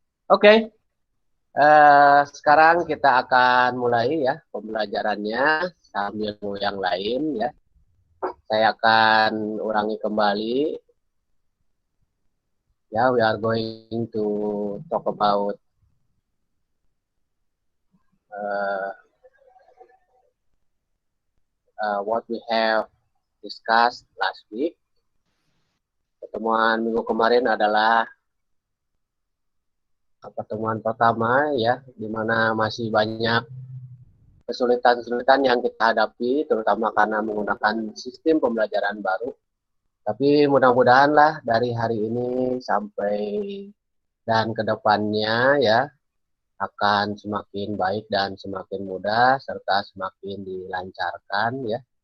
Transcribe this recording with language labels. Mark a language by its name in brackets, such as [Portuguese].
[Indonesian] Oke. Sekarang kita akan mulai ya pembelajarannya sambil yang lain ya. Saya akan ulangi kembali. [English] Ya, we are going to talk about what we have discussed last week. [Indonesian] Pertemuan minggu kemarin adalah pertemuan pertama ya, di mana masih banyak kesulitan-kesulitan yang kita hadapi, terutama karena menggunakan sistem pembelajaran baru. Tapi mudah-mudahan lah dari hari ini sampai dan kedepannya ya akan semakin baik dan semakin mudah serta semakin dilancarkan ya.